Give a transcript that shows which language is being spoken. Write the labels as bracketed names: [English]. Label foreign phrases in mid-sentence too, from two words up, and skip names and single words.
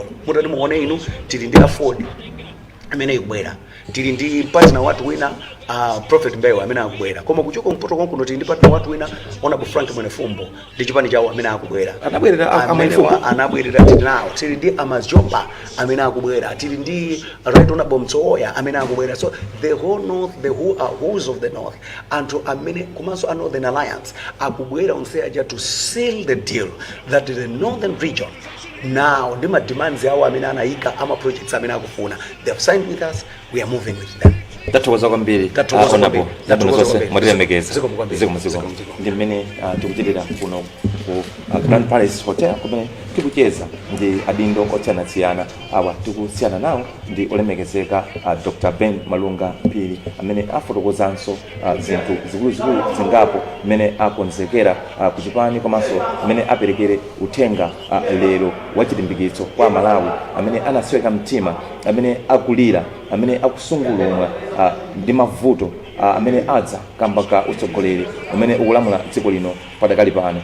[Nyanja] Mutati muone inu tili ndi Ford amene ikubwera, tili ndi partner watu wina Prophet Mbewe amene akubwera, koma kuchoka mpoto konkuno tili ndi partner watu wina Honorable Frank Mwenefumbo ndi chipani chawo amene akubwera. Anabwerera tili nawo, tili ndi Amazoba amene akubwera, tili ndi Right Honorable Mtsoya amene akubwera. [English] So the whole north, the who's of the north, [Nyanja] anthu amene komanso a Northern Alliance akubwera onse aja [English] to seal the deal that the northern region now [Nyanja] ndima demands yawo amene anaika ama projects amene akufuna, [English] they have signed with us, we are moving with them. [Nyanja] Tatokoza kwambiri honorable zabino zonse mutilemekeza ziko ndi mmene tikuchitira kuno ku Grand Palace Hotel kumene tikucheza ndi adindo osiyanasiyana awa tikusiyana nawo ndi olemekezeka Dr. Ben Malunga Phiri amene afotokozanso zinthu zikuluzikulu zingapo mmene akonzekera kuchipani komanso mmene aperekere uthenga lero wachilimbikitso kwa Malawi amene anasweka mtima, amene akulira, amene akusungulumwa ndi mavuto amene adza kamba ka utsogoleri amene ukulamula dziko lino padakali pano.